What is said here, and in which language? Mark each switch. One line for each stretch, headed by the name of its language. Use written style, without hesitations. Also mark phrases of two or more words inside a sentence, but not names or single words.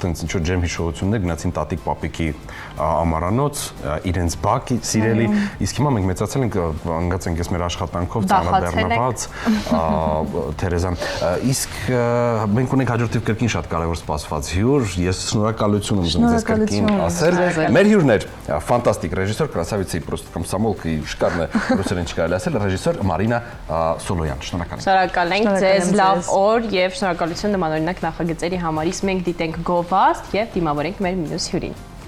Armenian: տենց ինչ որ ջեմ հիշողություններ գնացին տատիկ պապիկի ամարանոց, իրենց բակի սիրելի, իսկ հիմա մենք մեծացել ենք, անգած ենք ես մեր աշխատանքով ծանրաբեռնված Թերեզան, իսկ մենք ունենք հաջորդիվ կրկին շատ կարևոր սպասված հյուր, ես շնորհակալություն եմ ուզում ձեզ կրկին ասել։ Մեր հյուրն էր ֆանտաստիկ ռեժիսոր,
Russian: красавица и просто комсомолка и шикарная
Armenian: ռուսերեն չկարելի ասել, ռեժիսոր Մարինա Սոլոյան։ Շնորհակալ ենք ձեզ, լավ օր եւ շնորհակալություն նմանօրինակ նախագծերի համար։ Իսկ մենք դիտենք Go Fast եւ դիմավորենք մեր մյուս հյուրին։